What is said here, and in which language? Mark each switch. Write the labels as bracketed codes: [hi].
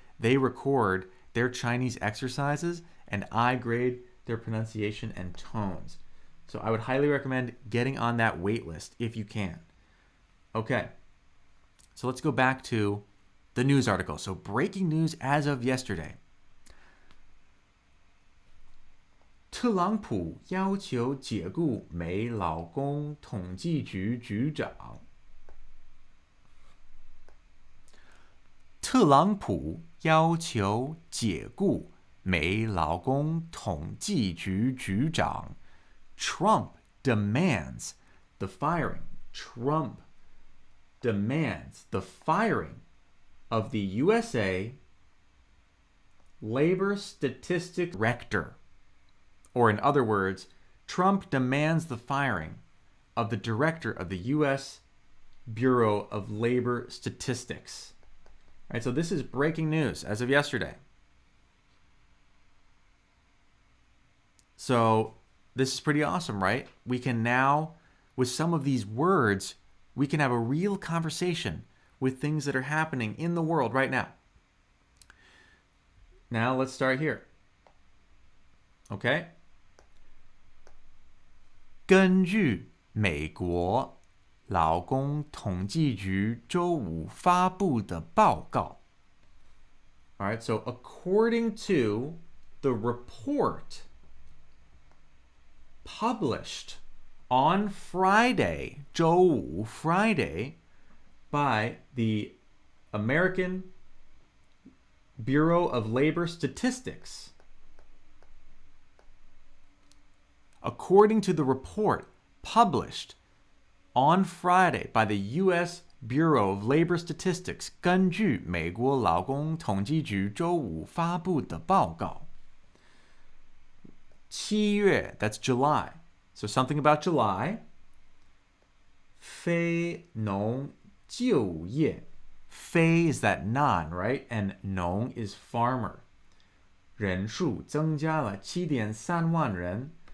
[en] They record their Chinese exercises, and I grade their pronunciation and tones. So I would highly recommend getting on that wait list if you can. Okay, so let's go back to the news article. So breaking news as of yesterday. [zh] 特朗普要求解雇美劳工统计局局长。特朗普要求解雇美劳工统计局局长。 [en] Trump demands the firing. Trump demands the firing of the USA Labor Statistics Director. Or in other words, Trump demands the firing of the director of the U.S. Bureau of Labor Statistics. All right, so this is breaking news as of yesterday. So this is pretty awesome, right? We can now, with some of these words, we can have a real conversation with things that are happening in the world right now. Now let's start here. Okay? [zh] 根据美国劳工统计局周五发布的报告。 [en] All right, so according to the report published on Friday, 周五 Friday, by the American Bureau of Labor Statistics. According to the report published on Friday by the U.S. Bureau of Labor Statistics, [zh] 根据美国劳工统计局周五发布的报告。 [en] 7月, that's July. So something about July. 非农就业.非 is that non, right? [zh] And 农 [en] is farmer. [zh] 人数增加了 7.3 万人.